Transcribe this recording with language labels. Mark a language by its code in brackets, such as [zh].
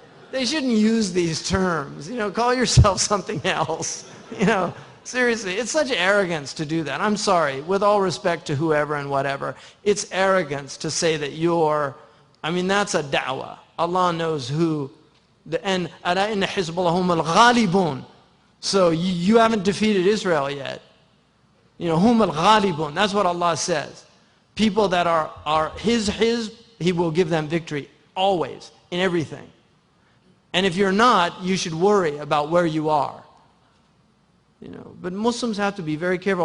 [en] They shouldn't use these terms. You know, call yourself something else. You know, seriously, it's such arrogance to do that. I'm sorry, with all respect to whoever and whatever, it's arrogance to say that you're, I mean, that's a da'wah. Allah knows who. [ar] And أَلَا إِنَّ حِزْبَ اللَّهِ هُمُ الْغَالِبُونَ. [en] So you haven't defeated Israel yet. You know, hum al-ghalibun. That's what Allah says. People that are His, He will give them victory always, in everything. And if you're not, you should worry about where you are. You know, but Muslims have to be very careful.